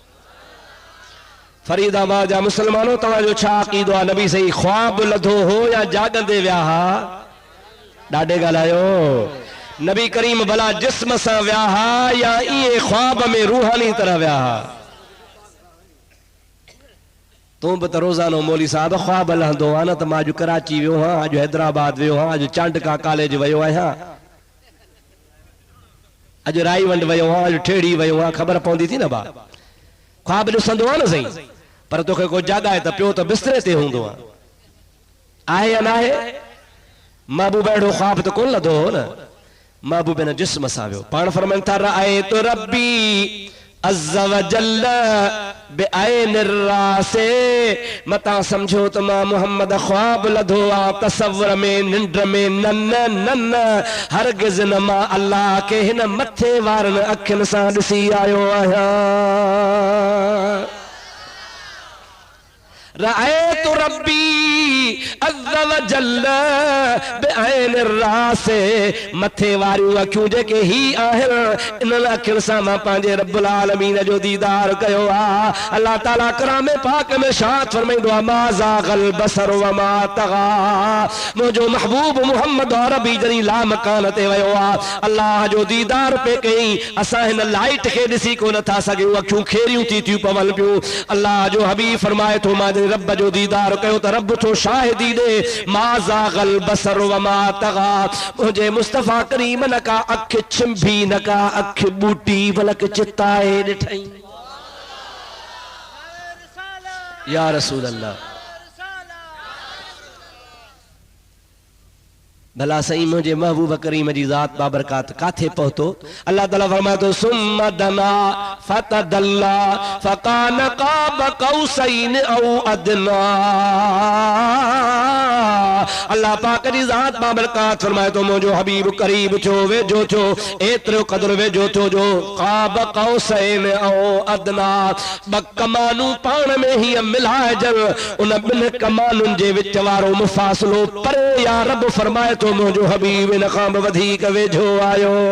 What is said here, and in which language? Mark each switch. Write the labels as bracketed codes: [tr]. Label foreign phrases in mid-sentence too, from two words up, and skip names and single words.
[sd] फरीदाबाद जा मुसलमानों तव्हांजो छा अक़ीदो आहे नबी सही ख्वाब लधो हो या जागंदे विया हा ॾाढे ॻाल्हायो नबी करीम भला जिस्म सां विया हा या इहे ख्वाब में रूहानी तरह विया हा तू भी तो रोजानो मौली साहब ख्वाब लहंदो आ न त मां अॼु कराची वियो हाँ, अॼु हैदराबाद वियो हाँ, अॼु चांडका कॉलेज वियो आहियां, अॼु राईवंड वियो हाँ, अॼु ठेड़ी वियो हाँ, ख़बर पवंदी थी न बा। ख्वाब ॾिसंदो आहे न सही, पर तोखे को जाॻाए त पियो त बिस्तरे ते हूंदो आहे या न आहे? महबूब अहिड़ो ख्वाब त कोन लधो हो न, महबूब न जिस्म सां वियो। पाण फरमाइनि था [ar] رأيت ربي عز وجل بعين رأسي, [sd] मता समझो त मां मोहम्मद ख्वाब लधो आ तसव्वुर में, निंड में, न हरगिज़ न मां अल्लाह के हिन मथे वारनि अखियुनि सां ॾिसी आयो आहियां। [ar] رأيت ربي عز وجل بعين رأسي, [sd] मथे वारियूं अखियूं जेके ही आहिनि इन्हनि अखियुनि सां मां पंहिंजे रब्बुल आलमीन जो दीदार कयो आहे। अल्लाह ताला कलाम पाक में शाद फरमाईंदो आहे [ar] ما زاغ البصر وما طغى, [sd] मुंहिंजो महबूब मोहम्मद अरबी जॾहिं लामकान ते वियो आहे, अल्लाह जो दीदार पे कई, असां हिन लाइट खे ॾिसी कोन था सघूं, अखियूं खेरियूं थी थियूं पवनि पियूं। अल्लाह जो हबीब फरमाए थो मां रब जो दीदार कयो त रब थो शाहिदी दे, [ar] ما زاغ البصر وما طغى, [sd] मुझे मुस्तफा करीम न का अख छिंभी न का अख बूटी बलक चिताए ॾिठई। या रसूल अल्लाह, भला सही मुझे महबूब करीम जी ज़ात बाबरकात काथे पहुतो? अल्लाह ताला फरमाए तो [ar] ثم دنا فتدلى فكان قاب قوسين أو أدنى. [sd] अल्लाह पाक जी ज़ात बाबरकात फरमाए तो मुझो हबीब करीब छो वेझो छो, एतिरो क़दुरु वेझो छो जो [ar] قاب قوسين أو أدنى, [sd] ब कमानू पाण में ही मिलाइजन, उन ॿिनि कमानुनि जे विच वारो मुफ़ासिलो परे या रब फरमाए तो मुझो हबीब इन खां बि वधीक वेझो आयो।